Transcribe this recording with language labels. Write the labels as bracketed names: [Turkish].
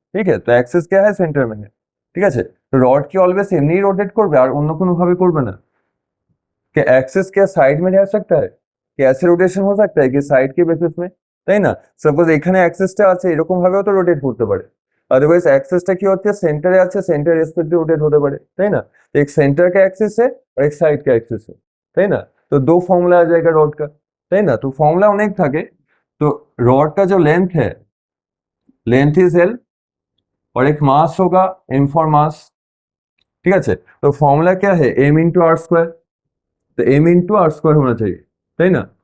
[Hindi] ठीक है, तो एक्सिस क्या है, सेंटर में है। [Bangla] ঠিক আছে, তো রড কি অলওয়েজ এমনি রোটেট করবে আর অন্য কোনো ভাবে করবে না, [Hindi] कि एक्सिस क्या साइड में रह सकता है, कि ऐसे रोटेशन हो सकता है कि साइड के बेसिस में, [Bangla] তাই না। সাপোজ এখানে অ্যাক্সিসটা আছে, এরকম ভাবেও তো রোটেট করতে পারে। [Hindi] अदरवाइज [Bangla] एक्सिसটা কি হচ্ছে, সেন্টারে আছে, সেন্টার রেসপেক্টিভ রোটেট হতে পারে, তাই না। [Hindi] एक सेंटर का एक्सिस है और एक साइड का एक्सिस है, [Bangla] তাই না। [Hindi] तो दो फॉर्मूला आ जाएगा रॉड का, তাই না। तो फॉर्मूला [Bangla] অনেক থাকে। [Hindi] तो रॉड का जो लेंथ है, लेंथ इज एल, और एक मास होगा एम फॉर मास। ठीक है, तो फॉर्मूला क्या है, एम इंटू आर स्क्वायर, तो एम इंटू आर स्क्वायर होना चाहिए, [Bangla] তাই না।